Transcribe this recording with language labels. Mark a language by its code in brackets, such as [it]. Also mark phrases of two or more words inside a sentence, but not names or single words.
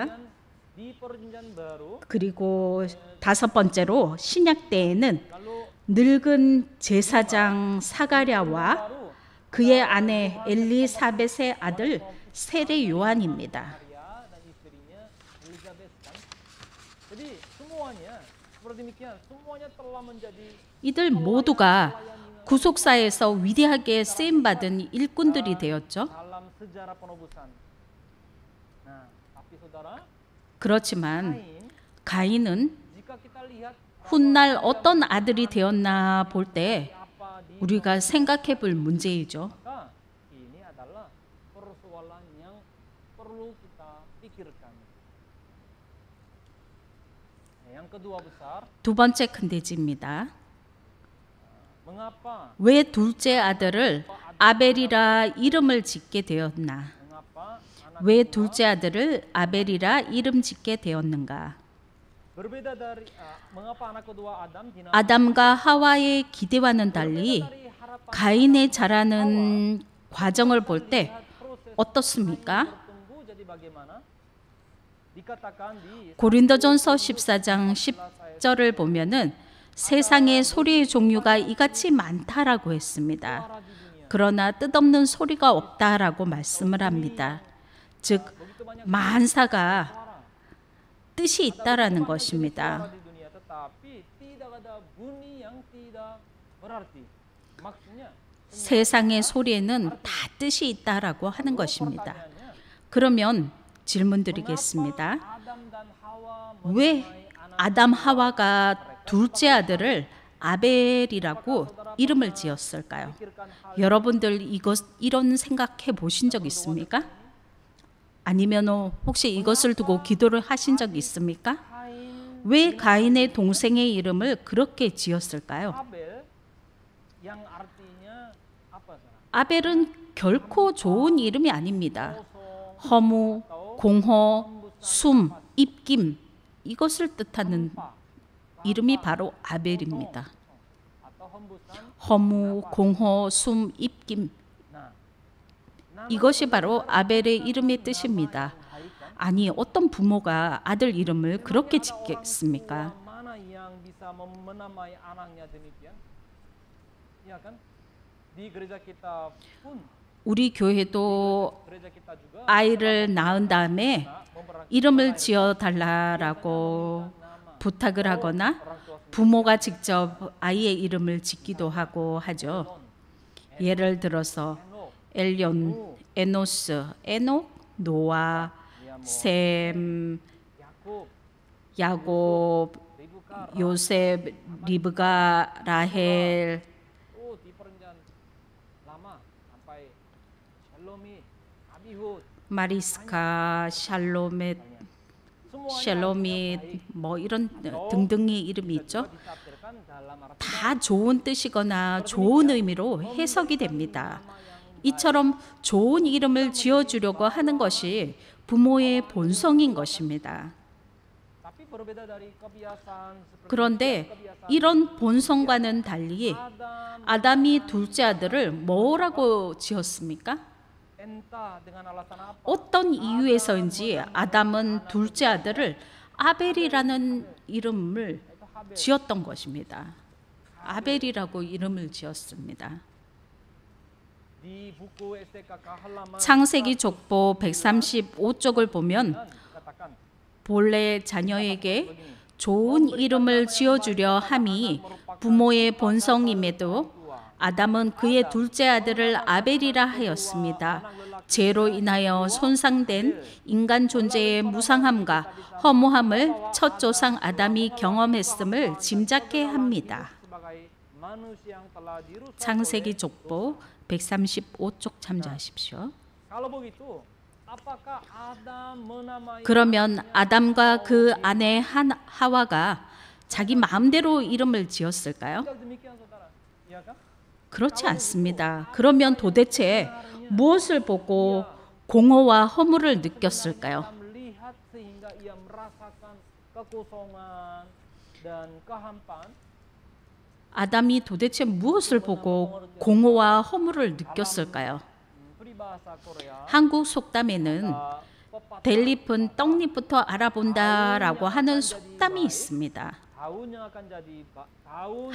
[id] Di perjanjian baru [ko] 그리고 다섯 번째로 신약 때에는 늙은 제사장 사가랴와 그의 아내 엘리사벳의 아들 세례 요한입니다. [id] Maria dan istrinya Elizabeth kan. Jadi semuanya seperti demikian, semuanya telah menjadi [ko] 이들 모두가 구속사에서 위대하게 쓰임받은 일꾼들이 되었죠. [id] dalam sejarah penebusan. Nah, tapi saudara, [ko] 그렇지만 [id] Kain, [ko] 가인은 [id] jika kita lihat [ko] 훗날 어떤 아들이 되었나 볼 때 [id] apa di [ko] 우리가 생각해 볼 문제이죠. [id] maka ini adalah persoalan yang perlu kita pikirkan. Yang kedua besar, [ko] 두 번째 큰 대지입니다. [id] mengapa [ko] 왜 둘째 아들을 아벨이라 이름을 짓게 되었나? [id] mengapa anak [ko] 왜 둘째 아들을 아벨이라 이름 짓게 되었는가? [id] berbeda dari mengapa anak kedua Adam dinamakan [ko] 아담과 하와의 기대와는 달리 [id] dari harapan [ko] 가인의 자라는 과정을 볼 때 [id] proses [ko] 어떻습니까? [id] bertumbuh jadi bagaimana? Dikatakan di [ko] 고린도전서 14장 10절을 보면은 세상의 소리의 종류가 이같이 많다라고 했습니다. [id] suara di dunia. [ko] 그러나 뜻없는 소리가 없다라고 말씀을 합니다. 즉 [id] Begitu banyak [ko] 만사가 [id] suara. [ko] 뜻이 있다라는 [id] Suara [ko] 것입니다. [id] di dunia, tetapi tidak ada bunyi yang tidak berarti. Maksudnya [ko] 세상의 소리에는 다 뜻이 있다라고 하는 것입니다. [id] pertanyaannya, [ko] 그러면 질문 드리겠습니다. [id] Adam dan Hawa [ko] 왜 아담 하와가 둘째 아들을 아벨이라고 이름을 지었을까요? [id] memikirkan hal [ko] 여러분들 이런 생각해 보신 적 있습니까? 아니면 혹시 이것을 두고 기도를 하신 적 있습니까? [id] Kain [ko] 왜 가인의 동생의 이름을 그렇게 지었을까요? [id] Abel yang artinya apa saudara? [ko] 아벨은 결코 좋은 이름이 아닙니다. [id] Kosong, [ko] 허무, 공허, 숨, 입김 이것을 뜻하는 이름이 바로 아벨입니다. [id] atau hembusan. [ko] 허무, 공허, 숨, 입김 [id] Nah, nama [ko] 이것이 바로 아벨의 이름의 뜻입니다. [id] baik kan? [ko] 아니 어떤 부모가 아들 이름을 그렇게 짓겠습니까? [id] Mana yang bisa menamai anaknya demikian? Ya kan? Di gereja kita pun, [ko] 우리 교회도 [id] gereja kita juga [ko] 아이를 낳은 다음에 [id] memperlakukan [ko] 이름을 지어 달라라고 부탁을 하거나 [id] orang tua [ko] 부모가 직접 아이의 이름을 짓기도 하고 하죠. 예를 들어서 엘yon, 에노스, 에녹, 노아, 셈, [id] Yakub, [ko] 야곱, [id] Ribka, [ko] 요셉, 리브가, 라헬, [id] di perjanjian lama sampai Shalomit, Abihud, [ko] 마리스카, 샬로멧, [id] semua [ko] 샬로밋 뭐 이런 등등의 이름이 있죠. [id] ditafsirkan dalam arti [ko] 다 좋은 뜻이거나 좋은 의미로 해석이 됩니다. 이처럼 좋은 이름을 지어주려고 하는 것이 부모의 본성인 것입니다. [id] tapi berbeda dari kebiasaan seperti [ko] 그런데 이런 본성과는 달리 [id] Adam [ko] 아담이 둘째 아들을 뭐라고 지었습니까? [id] entah dengan alasan apa [ko] 어떤 이유에서인지 아담은 둘째 아들을 아벨이라는 이름을 지었던 것입니다. 아벨이라고 이름을 지었습니다. [id] di buku STKK halaman [ko] 창세기 족보 135쪽을 보면 [id] katakan [ko] 본래 자녀에게 좋은 이름을 지어주려 함이 부모의 본성임에도 아담은 그의 둘째 아들을 아벨이라 하였습니다. 죄로 인하여 손상된 인간 존재의 무상함과 허무함을 첫 조상 아담이 경험했음을 짐작케 합니다. [id] sebagai manusia yang telah dirusak [ko] 창세기 족보 135쪽 참조하십시오. [id] kalau begitu apakah Adam menamai [ko] 그러면 아담과 그 아내 하와가 자기 마음대로 이름을 지었을까요? [id] tidak demikian saudara Iya kan? [ko] 그렇지 않습니다. 그러면 도대체 무엇을 보고 공허와 허물을 느꼈을까요? [id] Melihat sehingga ia merasakan kekosongan dan kehampaan. [ko] 아담이 도대체 무엇을 보고 공허와 허물을 느꼈을까요? [id] Peribahasa Korea. [ko] 한국 속담에는 델잎은 떡잎부터 알아본다라고 하는 속담이 있습니다. [id] Daun yang akan jadi daun